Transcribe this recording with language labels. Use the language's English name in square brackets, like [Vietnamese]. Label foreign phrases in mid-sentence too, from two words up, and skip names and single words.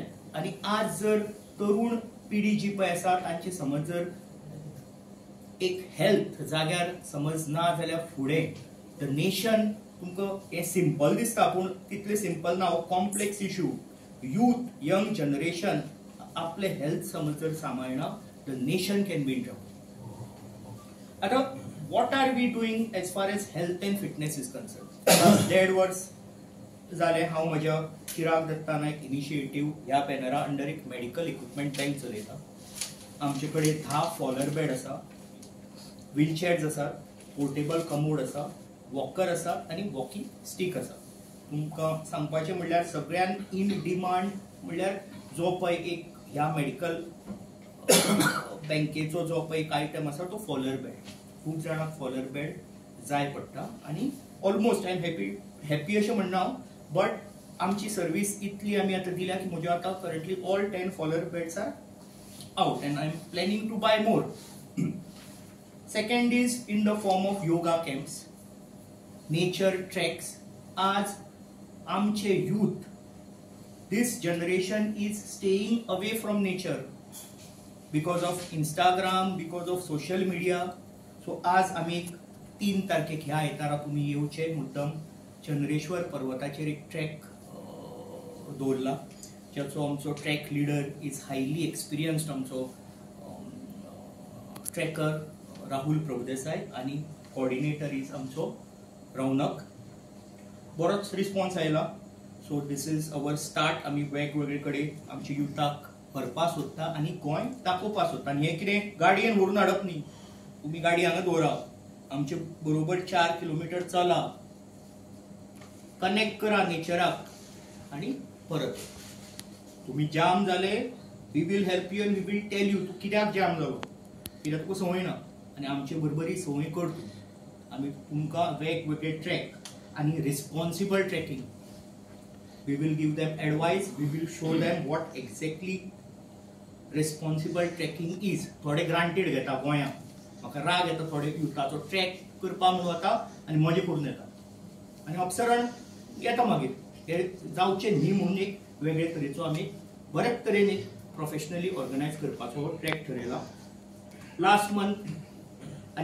[Konkani] आनी आज जर तरुण पिढी जी पळय आसा तांची समज जर एक हेल्थ जाग्यार समज ना जाल्यार फुडें [English] the nation, [Konkani] तुमकां हें सिंपल दिसता पूण तितलें सिंपल ना. [English] हो complex issue. youth, young generation [Konkani] आपले हेल्थ समज जर सांबाळना [English] the nation can be in trouble. आतां what are we doing as far as health and fitness is concerned? [Konkani] Last 1.5 वर्स जालें हांव म्हज्या चिराग दत्ता नायक इनिशिएटीव ह्या बॅनरा अंडर एक [English] medical equipment bank [Konkani] चलयता. आमचे कडेन [English] 10 Fowler bed [Konkani] आसा, व्हीलचेअर्स आसात, [English] portable commode [Konkani] आसा, वॉकर आसात आनी [English] walking stick [Konkani] आसा. तुमकां सांगपाचें म्हणल्यार सगळ्यात [English] in demand [Konkani] म्हणल्यार जो पळय एक ह्या मेडिकल बँकेचो जो पळय एक आयटम आसा तो [English] Fowler bed. [Konkani] खूब जाणांक [English] Fowler bed [Konkani] जाय पडटा आनी [English] almost I am happy [Konkani] अशें म्हणना हांव, बट आमची सर्वीस इतली आमी आतां दिल्या की म्हज्यो आतां [English] currently all 10 Fowler beds are out and I'm planning to buy more. Second is in the form of yoga camps, nature treks. As amche youth, this generation is staying away from nature because of Instagram, because of social media. [Konkani] So आज आमी 3 तारखेक ह्या आयतारा तुमी येवचे मुद्दम चंद्रेश्वर पर्वताचेर एक ट्रॅक दवरला, ज्याचो आमचो [English] trek leader is highly experienced [Konkani] आमचो ट्रॅकर राहुल प्रभुदेसाय आनी कोऑर्डिनेटर इज आमचो रौनक. बरोच रिस्पॉन्स आयला. [English] so this is our start. [Konkani] आमी वेगवेगळे कडेन आमच्या युथाक व्हरपा सोदता आनी गोंय दाखोवपा सोदता. आनी हें कितें गाडयेन व्हरून हाडप न्ही, तुमी गाडी हांगा दवरा, आमचे बरोबर 4 किलोमीटर चला, कनेक्ट करा नेचराक आनी परत. तुम्ही जाम जाले, [English] we will help you and we will tell you [Konkani] तू कित्याक जाम जालो, कित्याक तुका संवय ना आनी आमचे बरोबर ही संवय कर तूं. आमी तुमकां वेगवेगळे ट्रॅक आनी [English] responsible trekking, we will give them advice, we will show them what exactly responsible trekking is. [Konkani] थोडे ग्रांटेड घेता गोंयांत, म्हाका राग येता थोडे युथाचो ट्रॅक करपा म्हणून वता आनी मजा करून येता आनी अप्सरान येता मागीर. हे जावचें न्ही म्हणून एक वेगळे तरेचो आमी बरेच तरेन एक प्रोफेशनली ऑर्गनायज करपाचो ट्रॅक ठरयला [English] last month.